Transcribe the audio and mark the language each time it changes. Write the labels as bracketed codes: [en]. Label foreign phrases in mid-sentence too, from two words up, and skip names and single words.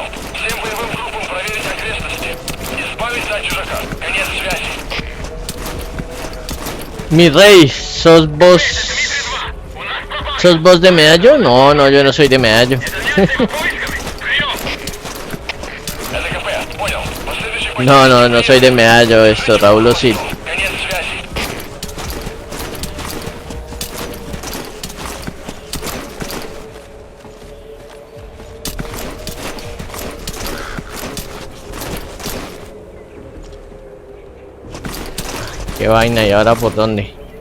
[ru] Всем боевым группам проверить окрестности. Избавиться от чужака. Конец связи. [es] Mi rey, ¿sos vos? ¿Sos vos de medallo? No, no, yo no soy de medallo. [ru] ЛКП, понял. Последующий [es] No, no, no soy de medallo esto, Raúl sí. [ru] конец связи. [es] Qué vaina, ¿y ahora por dónde?